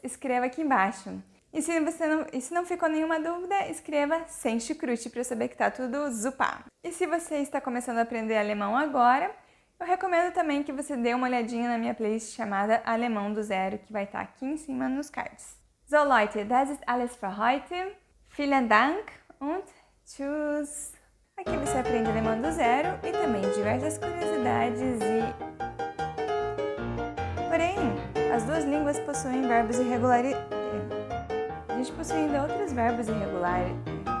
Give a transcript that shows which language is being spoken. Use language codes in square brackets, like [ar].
[pt] Escreva aqui embaixo. E se não ficou nenhuma dúvida, escreva sem chucrute para eu saber que tá tudo zupa. E se você está começando a aprender alemão agora, eu recomendo também que você dê uma olhadinha na minha playlist chamada Alemão do Zero, que vai estar aqui em cima nos cards. [de] So Leute, das ist alles für heute. Vielen Dank und tschüss! [pt] Aqui você aprende alemão do zero e também diversas curiosidades Porém, as duas línguas possuem verbos irregulares. A gente possui ainda outros verbos irregulares